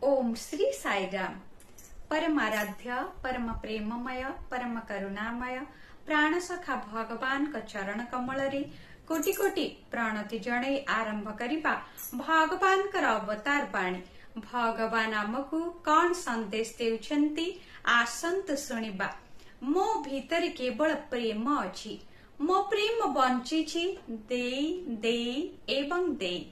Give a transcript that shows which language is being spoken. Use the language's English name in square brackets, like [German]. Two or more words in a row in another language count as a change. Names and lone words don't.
[Odia] ଓମ ଶ୍ରୀ ସାଈରାମ। ପରମାରାଧ୍ୟ ପରମ ପ୍ରେମମୟ ପରମ କରୁଣାମୟ ପ୍ରାଣସଖା ଭଗବାନ ଙ୍କ ଚରଣ କମଳ ରେ କୋଟି କୋଟି ପ୍ରଣତି ଜଣାଇ ଆରମ୍ଭ କରିବା ଭଗବାନ ଙ୍କର ଅବତାର ବାଣୀ। ଭଗବାନ ଆମକୁ କେଉଁ ସନ୍ଦେଶ ଦେଉଛନ୍ତି ଆସନ୍ତୁ ଶୁଣିବା। ମୋ ଭିତରେ କେବଳ ପ୍ରେମ ଅଛି, ମୋ ପ୍ରେମ ବାଣ୍ଟୁଛି ଦେଇ ଦେଇ ଏବଂ ଦେଇ।